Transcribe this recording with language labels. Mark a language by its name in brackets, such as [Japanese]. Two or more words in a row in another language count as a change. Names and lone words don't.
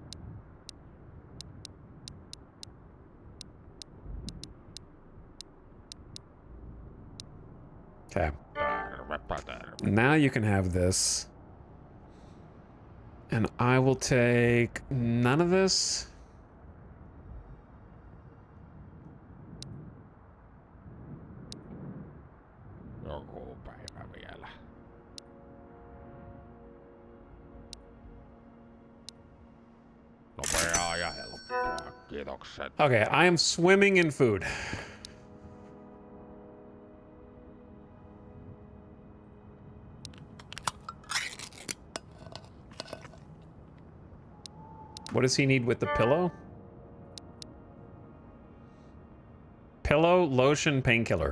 [English] Okay. Now you can have this. And I will take none of this. [Finnish] Joku päivä vielä. Nopeaa ja helppoa. Kiitokset. [English] Okay, I am swimming in food. What does he need with the pillow? Pillow, lotion, painkiller.